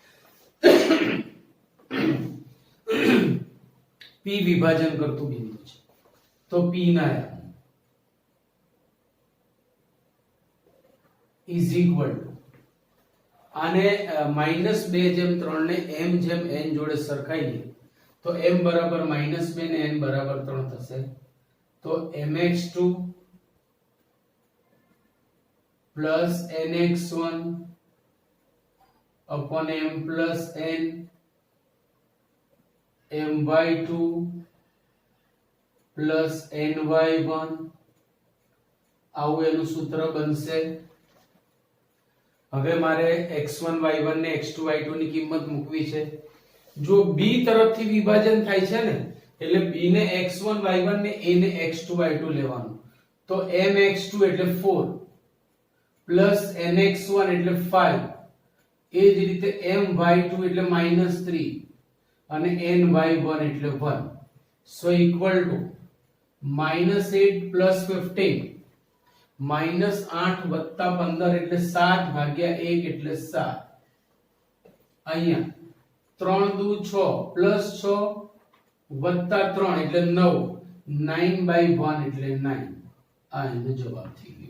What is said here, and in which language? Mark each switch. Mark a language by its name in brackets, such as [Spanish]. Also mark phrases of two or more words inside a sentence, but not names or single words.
[Gujarati] P વિભાજન કરતું બિંદુ છે તો P ના એમ [English] is equal to [Gujarati] આને -2/3 ને m જેમ n જોડે સરખાઈએ તો m બરાબર -2 ને n બરાબર 3 થશે તો mx2 [English] plus nx1 upon m plus n my2 plus ny1 [Gujarati] આવું એનું સૂત્ર બનશે. હવે મારે x1 y1 ને x2 y2 ની કિંમત મૂકવી છે. જો b તરફથી વિભાજન થાય છે ને એટલે b ને x1 y1 ને a ને x2 y2 લેવાનું તો mx2 એટલે 4 પ્લસ nx1 એટલે 5 એ જ રીતે my2 એટલે -3 અને ny1 એટલે 1 [English] so equal to -8 plus 15 [Gujarati] -8 વત્તા 15 એટલે 7 ભાગ્યા 1 એટલે 7 અહીંયા 3 દુ 6 પ્લસ 6 વત્તા 3 એટલે 9 9/1 એટલે 9 આ એનો જવાબ થઈ ગયો.